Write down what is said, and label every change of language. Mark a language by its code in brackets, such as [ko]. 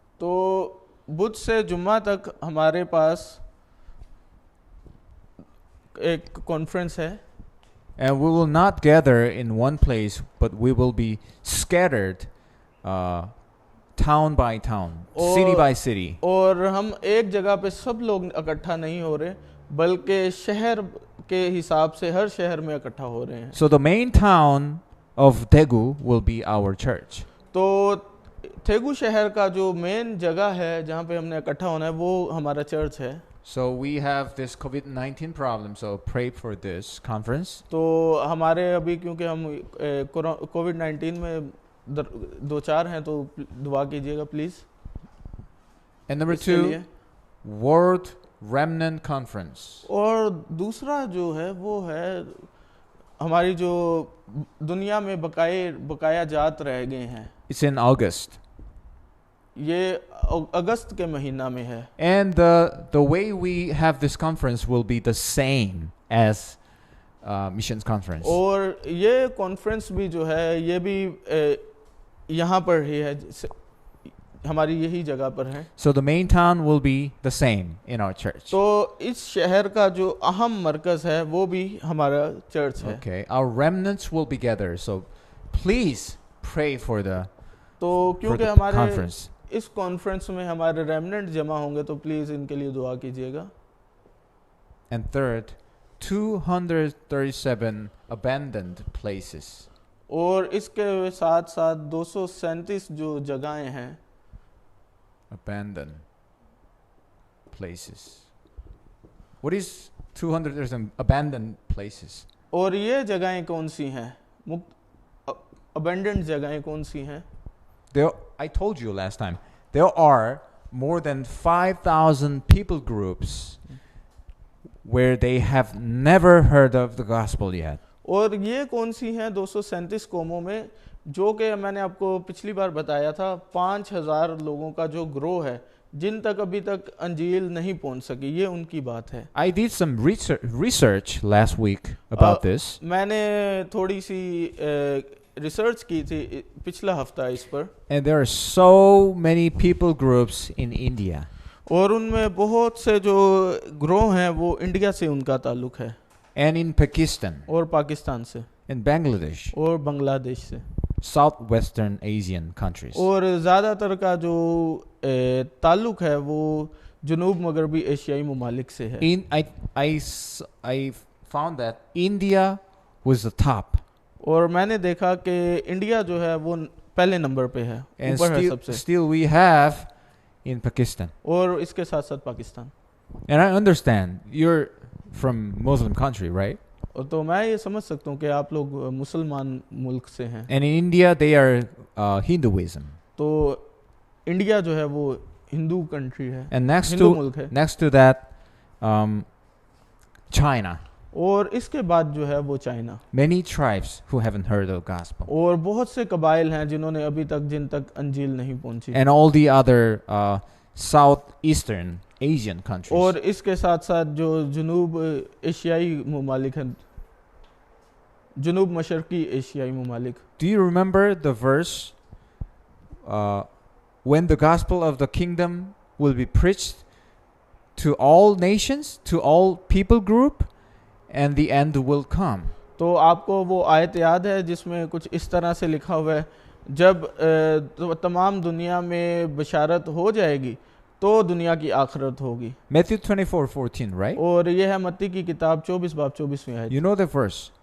[hi] तो बुध से जुम्मा तक हमारे पास एक कॉन्फ्रेंस है, [en] And we will not gather in one place, but we will be scattered town by town, city by city. [hi] और हम एक जगह पे सब लोग इकट्ठा नहीं हो रहे, बल्कि शहर के हिसाब से हर शहर में इकट्ठा हो रहे हैं। [en] So the main town of Daegu will be our church. [hi] तो थेगू शहर का जो मेन जगह है जहाँ पे हमने इकट्ठा होना है वो हमारा चर्च है। [en] So we have this COVID-19 problem, so pray for this conference. [hi] तो हमारे अभी क्योंकि हम कोविड-19 में दो चार हैं, तो दुआ कीजिएगा please. [en] And number 2, World Remnant Conference. [hi] और दूसरा जो है वो है हमारी जो दुनिया में बकाया जात रह गए हैं। [en] It's in August. [hi] ये अगस्त के महीना में है। [en] And the way we have this conference will be the same as missions conference. [hi] और ये कॉन्फ्रेंस भी जो है ये भी यहाँ पर ही है, हमारी यही जगह पर है। [en] So the main town will be the same in our church. [hi] तो इस शहर का जो अहम मरकज है वो भी हमारा चर्च है। [en] Okay, our remnants will be gathered. So please pray for the [hi] तो क्योंकि [en] the [hi] हमारे [en] conference. [hi] इस कॉन्फ्रेंस में हमारे रेमनेंट जमा होंगे, तो प्लीज इनके लिए दुआ कीजिएगा। [en] And third, 237 abandoned places. [hi] और इसके साथ साथ 237 जो जगहें हैं, [en] Abandoned places. What is 237 abandoned places? [hi] और ये जगहें कौन सी हैं? अबेंडेंट जगहें कौन सी हैं? [en] I told you last time, there are more than 5,000 people groups where they have never heard of the gospel yet. [hi] और ये कौन सी हैं 237 कौमों में, जो कि मैंने आपको पिछली बार बताया था 5,000 लोगों का जो ग्रो है जिन तक अभी तक अंजील नहीं पहुंच सकी, ये उनकी बात है। [en] I did some research last week about this. [hi] मैंने थोड़ी सी रिसर्च की थी पिछला हफ्ता इस पर। [en] And there are so many people groups in India. [hi] और उनमें बहुत से जो ग्रो हैं वो इंडिया से उनका ताल्लुक है। [en] And in Pakistan. [hi] और पाकिस्तान से। [en] In Bangladesh. [hi] और बांग्लादेश से। [en] Southwestern Asian countries. [hi] और ज़्यादातर का जो ताल्लुक है वो जनूब मगरबी एशियाई ममालिक से है। [en] I found that India was the top. [hi] और मैंने देखा कि इंडिया जो है वो पहले नंबर पे है, ऊपर है सबसे। [en] Still we have in Pakistan. [hi] और इसके साथ साथ Pakistan. [en] And I understand you're from Muslim country, right? [hi] और तो मैं ये समझ सकता हूँ कि आप लोग मुसलमान मुल्क से हैं। [en] And in India they are Hinduism. [hi] तो इंडिया जो है वो हिंदू कंट्री है। [en] And next to that, China. [hi] और इसके बाद जो है वो China. [en] Many tribes who haven't heard of gospel. [hi] और बहुत से कबाइल हैं जिन्होंने अभी तक जिन तक अंजील नहीं पहुंची। [en] And all the other Southeastern Asian countries. [hi] और इसके साथ साथ जो जनूब एशियाई ममालिक हैं, जनूब मशरकी एशियाई ममालिक। [en] Do you remember the verse when the gospel of the kingdom will be preached to all nations, to all people group, and the end will come? [hi] तो आपको वो आयत याद है जिसमें कुछ इस तरह से लिखा हुआ है, जब तमाम दुनिया में बशारत हो जाएगी तो दुनिया की आखिरत होगी। [en] Matthew 24:14, right? [hi] और ये है मत्ती की किताब 24 बाब 24 में आयत। [en] You know the verse.